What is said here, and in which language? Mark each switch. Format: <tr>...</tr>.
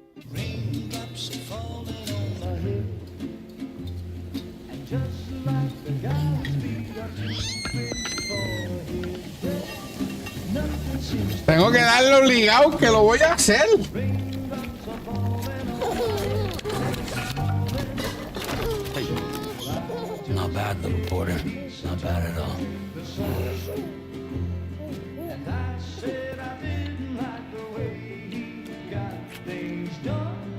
<en>Raindrops are falling on my head, and just like the guy's feet are too big for his bed, nothing seems to</en> <es>Tengo que darle obligado que lo voy a hacer.</es> <en>raindrops are falling on my Not bad, little porter. Not bad at all. and I said I didn't like the way he got things done.</en>